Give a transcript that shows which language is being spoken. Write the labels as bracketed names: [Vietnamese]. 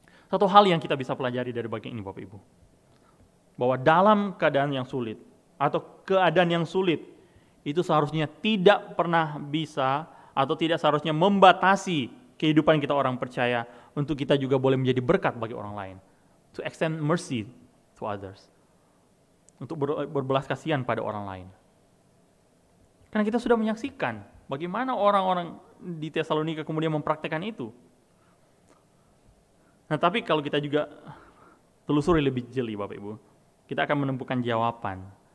[Indonesian] Satu hal yang kita bisa pelajari dari bagian ini Bapak Ibu, bahwa dalam keadaan yang sulit atau keadaan yang sulit itu seharusnya tidak pernah bisa atau tidak seharusnya membatasi kehidupan kita orang percaya untuk kita juga boleh menjadi berkat bagi orang lain. [English] To extend mercy to others. [Indonesian] Untuk berbelas kasihan pada orang lain. Karena kita sudah menyaksikan bagaimana orang-orang di Tesalonika kemudian mempraktekkan itu. Nah, tapi kalau kita juga telusuri lebih jeli Bapak Ibu, kita akan menemukan jawaban.